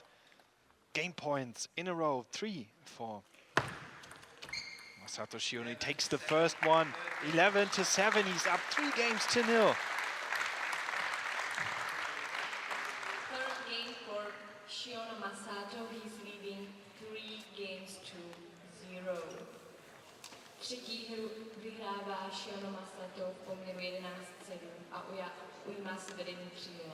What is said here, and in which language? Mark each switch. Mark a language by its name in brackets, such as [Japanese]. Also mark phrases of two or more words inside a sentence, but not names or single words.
[English] Game points in a row, 3 for Masato Shionno. He takes the first one, 11-7, he's up 3 games to 0. Third game for Shiono Masato, he's leading 3 games to 0. [Czech] Třetí hru vyhrává Shiono Masato v poměru 11-7 a ujímá si vedení 3-0.